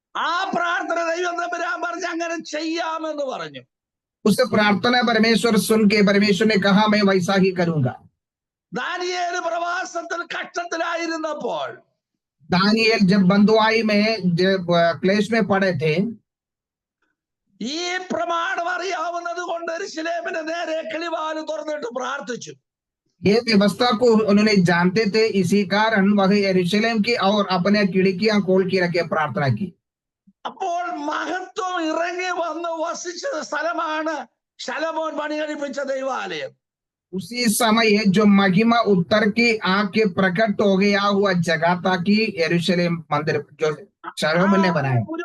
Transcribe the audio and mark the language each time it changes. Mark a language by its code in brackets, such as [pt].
[ml] ആ പ്രാർത്ഥന ദൈവം തമ്പുരാൻ പറഞ്ഞു അങ്ങനെ ചെയ്യാമെന്ന് പറഞ്ഞു. [hi] उस प्रार्थना परमेश्वर सुन के परमेश्वर ने कहा मैं वैसा ही करूंगा। [ml] ദാനിയേൽ പ്രവാസത്തിൽ കഷ്ടത്തിലായിരുന്നപ്പോൾ, [hi] दानियल जब बंधुआई में जब क्लेश में पड़े थे, [ml] ഈ പ്രമാണം അറിയാവുന്നത് കൊണ്ട് യെരൂശലേമിന് നേരെ കിളിവാല് തുറന്നിട്ട് പ്രാർത്ഥിച്ചു. [hi] ये व्यवस्था को उन्होंने जानते थे, इसी कारण वह यरूशलेम की और अपने खिड़कियां खोल के रखे प्रार्थना की। [ml] അപ്പോൾ മഹത്വം ഇറങ്ങി വന്ന് വസിച്ച സ്ഥലമാണ് ശലോമോൻ പണി കഴിപ്പിച്ച ദൈവാലയം. [hi] उसी समय जो महिमा उत्तर की आके प्रकट हो गया हुआ जगह था कि यरूशलेम मंदिर जो शलोमोन ने बनाया।